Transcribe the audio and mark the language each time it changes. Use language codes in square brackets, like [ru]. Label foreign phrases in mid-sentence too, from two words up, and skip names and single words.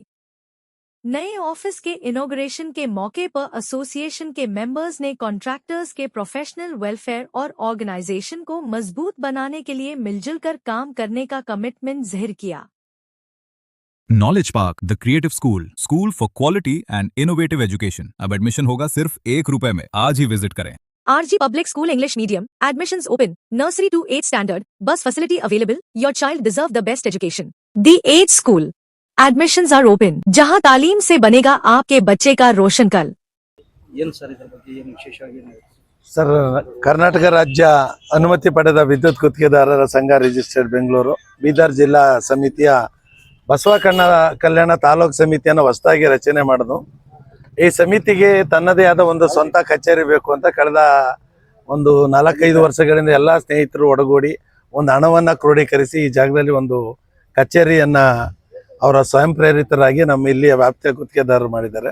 [hi] नए ऑफिस के इनॉग्रेशन के मौके पर एसोसिएशन के मेंबर्स ने कॉन्ट्रैक्टर्स के [en] professional welfare [hi] और ऑर्गेनाइजेशन को मजबूत बनाने के लिए मिलजुल कर काम करने का कमिटमेंट जाहिर किया। [en] Knowledge Park The Creative School for Quality and Innovative Education. [hi] अब एडमिशन होगा सिर्फ ₹1 में। आज ही विजिट करें। [en] RG Public School English Medium, admissions open, nursery to 8th standard, bus facility available, your child deserve the best education. The Age School, admissions are open, [hi] जहां तालीम से बनेगा आपके बच्चे का रोशन कल। [kn] ಸರ್, ಕರ್ನಾಟಕ ರಾಜ್ಯ ಅನುಮತಿ ಪಡೆದ ವಿದ್ಯುತ್ ಗುತ್ತಿಗೆದಾರರ ಸಂಘ ರಿಜಿಸ್ಟರ್ಡ್ ಬೆಂಗಳೂರು ಬೀದರ್ ಜಿಲ್ಲಾ ಸಮಿತಿಯ ಬಸವ ಕಲ್ಯಾಣ ತಾಲೂಕು ಸಮಿತಿಯನ್ನು ಹೊಸದಾಗಿ ರಚನೆ ಮಾಡೋದು। ಈ ಸಮಿತಿಗೆ ತನ್ನದೇ ಆದ ಒಂದು ಸ್ವಂತ ಕಚೇರಿ ಬೇಕು ಅಂತ ಕಳೆದ ಒಂದು 4-5 ವರ್ಷಗಳಿಂದ ಎಲ್ಲ ಸ್ನೇಹಿತರು ಒಡಗೂಡಿ ಒಂದು ಹಣವನ್ನು ಕ್ರೋಢೀಕರಿಸಿ ಈ ಜಾಗದಲ್ಲಿ ಒಂದು ಕಚೇರಿಯನ್ನು ಅವರ ಸ್ವಯಂ ಪ್ರೇರಿತರಾಗಿ ನಮ್ಮ ಇಲ್ಲಿಯ ವ್ಯಾಪ್ತಿಯ ಗುತ್ತಿಗೆದಾರರು ಮಾಡಿದ್ದಾರೆ।